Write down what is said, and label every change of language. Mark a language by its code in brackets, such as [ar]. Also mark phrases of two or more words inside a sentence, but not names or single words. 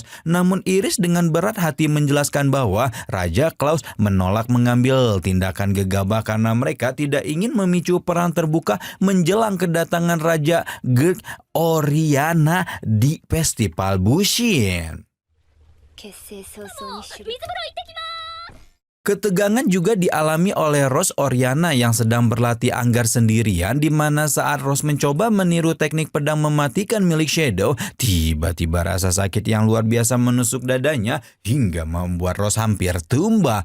[id] Namun Iris dengan berat hati menjelaskan bahwa Raja Klaus menolak mengambil tindakan gegabah karena mereka tidak ingin memicu perang terbuka menjelang kedatangan Raja Gerd Oriana di Festival Bushin. [ja] 結成早々にシュル。 [id] Ketegangan juga dialami oleh Rose Oriana yang sedang berlatih anggar sendirian, di mana saat Rose mencoba meniru teknik pedang mematikan milik Shadow, tiba-tiba rasa sakit yang luar biasa menusuk dadanya hingga membuat Rose hampir tumbang.